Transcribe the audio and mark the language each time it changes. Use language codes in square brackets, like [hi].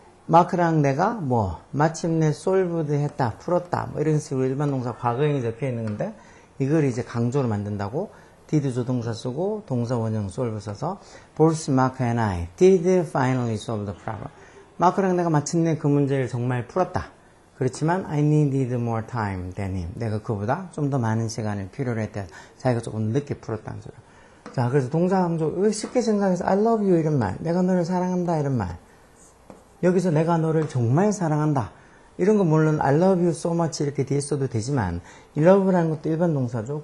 [ko] 마크랑 내가 뭐 마침내 solved 했다, 풀었다 뭐 이런 식으로 일반 동사 과거형이 적혀 있는 건데 이걸 이제 강조로 만든다고 did 조동사 쓰고 동사 원형 solve 써서 [en] both Mark and I did finally solve the problem. [ko] 마크랑 내가 마침내 그 문제를 정말 풀었다. 그렇지만 [en] I needed more time than him. [ko] 내가 그보다 좀 더 많은 시간을 필요로 했다. 자기가 조금 늦게 풀었다는 소리야. 자, 그래서 동사 강조 쉽게 생각해서 [en] I love you [ko] 이런 말, 내가 너를 사랑한다 이런 말. 여기서 내가 너를 정말 사랑한다. 이런 거 물론 [en] I love you so much [ko] 이렇게 뒤에 써도 되지만 이 love라는 것도 일반 동사죠.